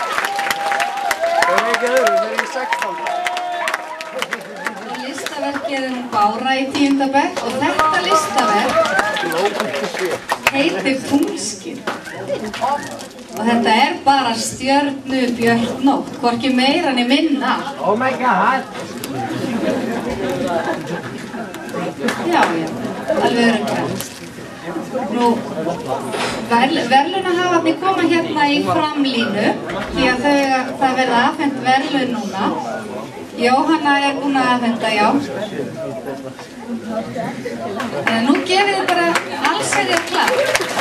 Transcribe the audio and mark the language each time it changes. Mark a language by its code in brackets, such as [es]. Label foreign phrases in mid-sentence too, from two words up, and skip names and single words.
[is] Það er ekki öðru, það er í 16. Og listaverkið er hún Bára í 10. bekk. Og þetta listaverk heitir Tunglskin. Og þetta er bara stjörnubjört nótt, hvorki meira né minna. [en] Oh my god! [is] Já, alveg örugglega. Nú, verðlaunahafarnir koma hérna í framlínu, því að það verða afhent verðlaun núna. Jóhanna er búin að afhenda, já. En nú gefið þið bara allsherjar klapp.